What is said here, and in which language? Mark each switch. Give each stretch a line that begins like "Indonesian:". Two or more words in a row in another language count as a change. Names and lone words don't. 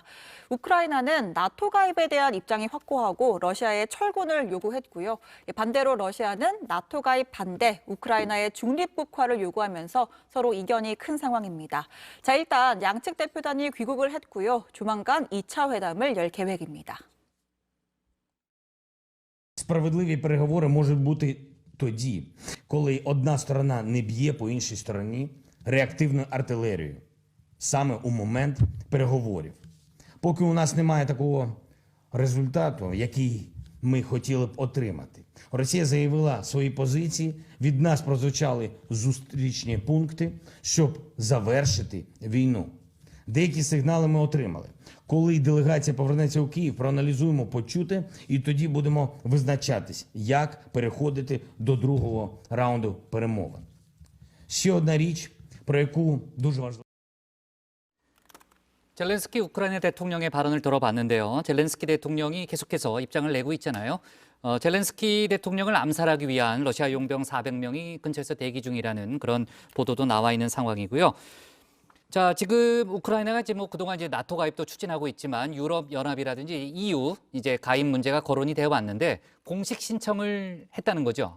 Korean: 우크라이나는 나토 가입에 대한 입장이 확고하고 러시아의 철군을 요구했고요. 반대로 러시아는 나토 가입 반대, 우크라이나의 중립국화를 요구하면서 서로 이견이 큰 상황입니다. 자, 일단 양측 대표단이 귀국을 했고요. 조만간 2차 회담을 열 계획입니다.
Ukrainian: Справедливі переговори можуть бути тоді, коли одна сторона не б'є по іншій стороні реактивною артилерією, саме у момент переговорів. Поки у нас немає такого результату, який ми хотіли б отримати. Росія заявила свої позиції, від нас прозвучали зустрічні пункти, щоб завершити війну. Деякі сигнали ми отримали. Коли делегація повернеться у Київ, проаналізуємо почуте і тоді будемо визначатись, як переходити до другого раунду перемовин. Ще одна річ, про яку дуже важливо.
Korean: 젤렌스키 우크라이나 대통령의 발언을 들어봤는데요. 젤렌스키 대통령이 계속해서 입장을 내고 있잖아요. 젤렌스키 대통령을 암살하기 위한 러시아 용병 400명이 근처에서 대기 중이라는 그런 보도도 나와 있는 상황이고요. 자, 지금 우크라이나가 이제 뭐 그동안 이제 나토 가입도 추진하고 있지만 유럽 연합이라든지 EU 이제 가입 문제가 거론이 되어 왔는데 공식 신청을 했다는 거죠.